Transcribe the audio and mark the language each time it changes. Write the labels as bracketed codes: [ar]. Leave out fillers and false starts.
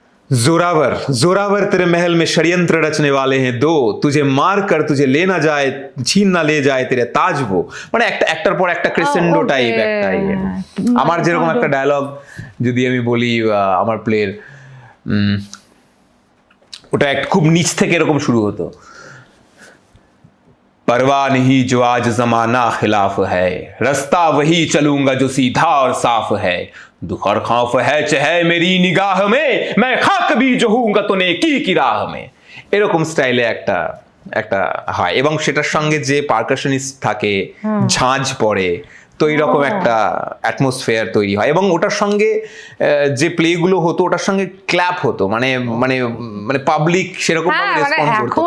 [hi] जोरावर जोरावर तेरे महल में षड्यंत्र रचने वाले हैं दो, तुझे मार कर तुझे ले ना जाए, छीन ना ले जाए तेरे ताज वो। [bn] মানে একটার পর একটা ক্রেসেন্ডো টাইপ একটা ইয়ে। আমার যেরকম একটা ডায়লগ যদি আমি বলি আমার প্লের, ওটা খুব নিচ থেকে এরকম শুরু হতো। [hi] परवाह नहीं जो आज जमाना खिलाफ है, रास्ता वही चलूंगा जो सीधा और साफ है, दुख और खौफ है चाहे मेरी निगाह में, मैं खाक भी जो हूंगा तो नेकी की राह में। [bn] এরকম স্টাইলে একটা হয়, এবং সেটার সঙ্গে যে পারকাশনিস্ট থাকে ঝাঁঝ পড়ে, তো এইরকম একটা অ্যাটমসফিয়ার তৈরি হয়। এবং ওটার সঙ্গে যে প্লেগুলো হতো ওটার সঙ্গে ক্ল্যাপ হতো, মানে মানে মানে পাবলিক সেরকম ভাবে রেসপন্ড করতো।